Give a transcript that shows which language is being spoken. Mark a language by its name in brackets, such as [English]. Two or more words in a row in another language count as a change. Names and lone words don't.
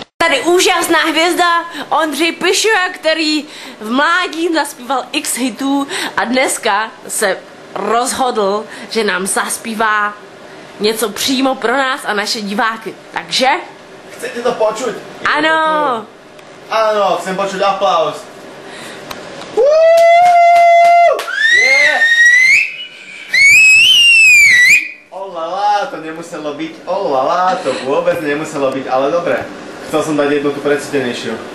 [Czech] Tady úžasná hvězda Ondřej Pišova, který v mládí naspíval x hitů a dneska se rozhodl, že nám zaspívá něco přímo pro nás a naše diváky. Takže? [Slovak] Chcete to počuť? [Czech] Ano! [Slovak] Áno, chcem počuť aplauz. Yeah. Olala, to nemuselo byť, olala, to vôbec nemuselo byť, ale dobre. Chcel som dať jednu tú precítenejšiu.